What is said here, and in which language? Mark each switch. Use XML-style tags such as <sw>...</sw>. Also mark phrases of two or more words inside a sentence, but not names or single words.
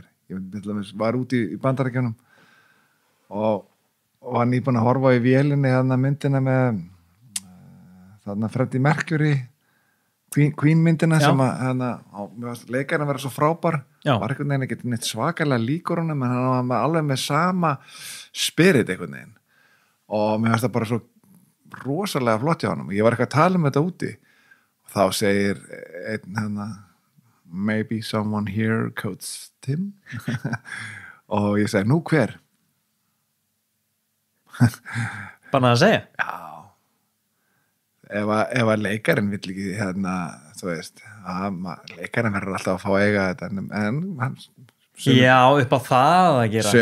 <is>Ég var úti í Bandaríkjunum og var nýbúin að horfa í vélinni myndina með þarna Freddie Mercury Queen myndina sem að leikarinn vera svo frábær var einhvern veginn ekki neitt svakalega líkur honum en hann var alveg með sama spirit einhvern veginn og mér finnst það bara svo rosalega flott hjá honum. Ég var eitthvað að tala þetta úti og þá segir einn</is> <en>maybe someone here coached him</en> <is>og ég segi, nú hver? Bara að segja? Já. Ef að leikarinn vill ekki þú veist, leikarinn verður alltaf að fá eiga þetta en hann já, upp á það að gera</is>